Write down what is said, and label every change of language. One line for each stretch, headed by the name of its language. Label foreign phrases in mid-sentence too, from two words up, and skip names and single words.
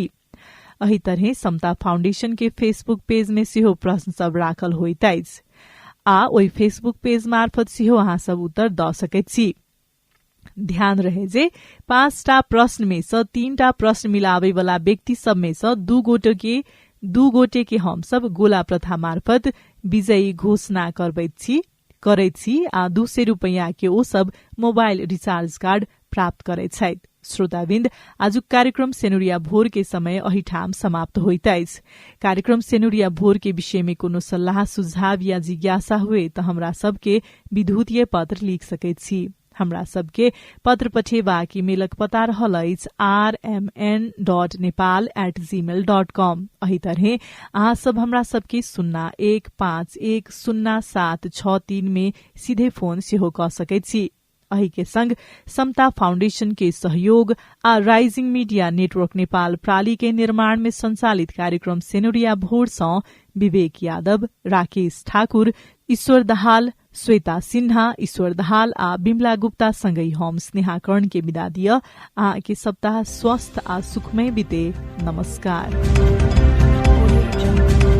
Maithili: एही तरह समता फाउंडेशन के
English: Facebook page
Maithili: में सेहो प्रश्न सब राखल होइत अछि आ ओई
English: Facebook page
Maithili: मार्फत सेहो अहाँ सब उत्तर द सकै छी। ध्यान रहे जे 5टा प्रश्न में से 3टा प्रश्न मिलावे वाला व्यक्ति सब में से दू गोटे के हम सब गोला प्रथा मार्फत विजयी घोषणा करैत छी आ 200 रुपैयाँ के ओ सब
English: mobile recharge card
Maithili: प्राप्त करैत छथि। श्रोताबिन्द, आजुक कार्यक्रम सेनुरिया भोर के समय अही ठाम समाप्त होइत अछि। कार्यक्रम सेनुरिया भोर के विषय में कोनो सल्लाह सुझाव या जिज्ञासा हुए तो हमरा सबके विद्युतीय पत्र लिख सकैत छी। हमरा सबके पत्र पठेबाक ईमेलक पता रहल अछि rmn.nepal@gmail.com। एही तरह अहाँ सब हमरा सबके 01510763 में सीधे फोन सेहो क सकैत छी। एही के संग समता फाउंडेशन के सहयोग आ राइजिंग मीडिया नेटवर्क नेपाल प्राली के निर्माण में संचालित कार्यक्रम सेनुरिया भोर सँ विवेक यादव, राकेश ठाकुर, ईश्वर दाहाल, श्वेता सिन्हा, ईश्वर दाहाल आ बिमला गुप्ता सँगै हम स्नेहा कर्ण के विदा दिय आ के सप्ताह स्वस्थ आ सुखमय बिते। नमस्कार।